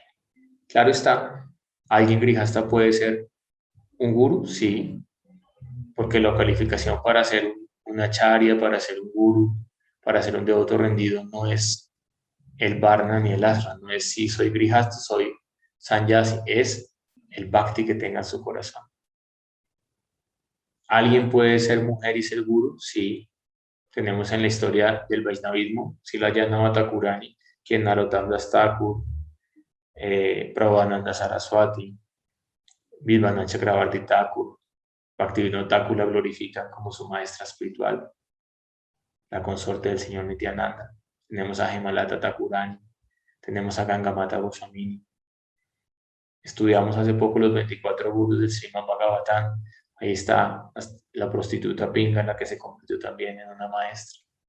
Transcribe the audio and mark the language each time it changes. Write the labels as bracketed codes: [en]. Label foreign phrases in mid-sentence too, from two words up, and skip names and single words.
[es] Claro está, alguien grihasta puede ser un guru, sí, porque la calificación para ser un acharya, para ser un guru, para ser un devoto rendido no es el varna ni el ashram, no es si soy grihasta, soy sannyasi, es el bhakti que tenga en su corazón. ¿Alguien puede ser mujer y ser guru? Sí. Tenemos en la historia del Vaishnavismo, Silayanava Thakurani, quien Narottam Das Thakur, Prabhupada Saraswati, Vidvana Chakravarti Thakur, Bhaktivinoda Thakur la glorifican como su maestra espiritual, la consorte del señor Nityananda. Tenemos a Hemalata Thakurani, tenemos a Gangamata Goswamini. Estudiamos hace poco los 24 gurus del Srimad Bhagavatam. Ahí está la prostituta Pinga, la que se convirtió también en una maestra.